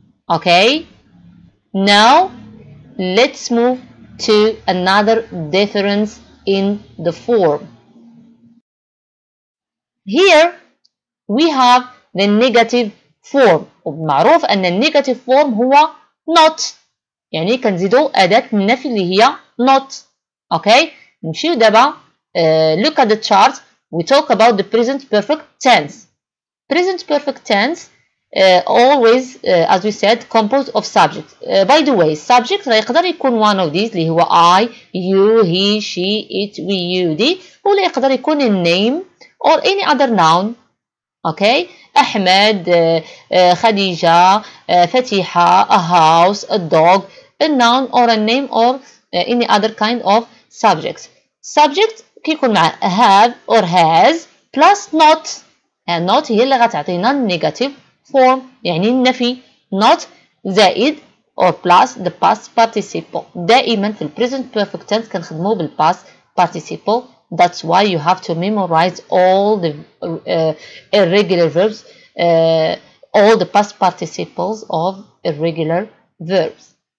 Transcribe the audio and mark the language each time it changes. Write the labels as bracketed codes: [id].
[en] Okay, now let's move to another difference in the form. Here we have the negative form. [ar] ومعروف أن النيجاتيف form هو not. يعني كنزيدو أداة النفي اللي هي not. اوكي نمشيو دابا [en] look at the chart. We talk about the present perfect tense. Present perfect tense always as we said composed of subject. By the way subject [ar] يقدر يكون [en] one of these اللي هو I, you, he, she, it, we, you, they، [ar] ولا يقدر يكون [en] a name or any other noun. Okay, Ahmed, Khadija, Fatiha, a house, a dog, a noun or a name or any other kind of subject. Subject كيكون مع have or has plus not. and not هي اللي غتعطينا negative form [ar] يعني النفي. [en] not زائد or plus the past participle. [ar] دائما في present perfect tense كنخدمو بالpast participle. [en] That's why you have to memorize all the irregular verbs, all the past participles of irregular verbs.